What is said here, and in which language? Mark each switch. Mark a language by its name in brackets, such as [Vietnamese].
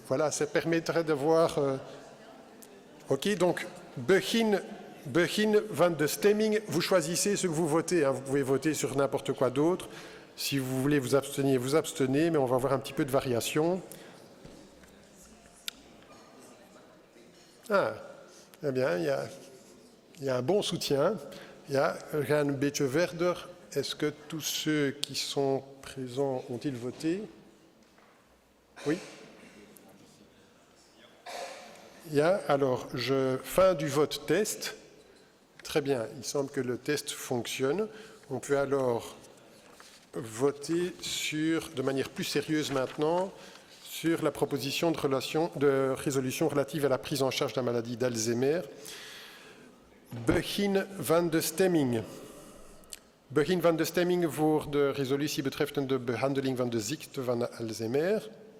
[French] Voilà, ça permettrait de voir... OK, donc, [Dutch] begin van de stemming, [French] vous choisissez ce que vous votez. Hein. Vous pouvez voter sur n'importe quoi d'autre. Si vous voulez vous abstenir, vous abstenez, mais on va avoir un petit peu de variation. Ah, eh bien, il y a un bon soutien. [Dutch] Ja, we gaan een beetje verder. [French] Est-ce que tous ceux qui sont présents ont-ils voté? Oui. Ja, alors, fin du vote test. Très bien, il semble que le test fonctionne. On peut alors voter de manière plus sérieuse maintenant sur la proposition de résolution relative à la prise en charge de la maladie d'Alzheimer. [Dutch] Begin van de stemming. Begin van de stemming voor de resolutie betreffende de behandeling van de ziekte van Alzheimer.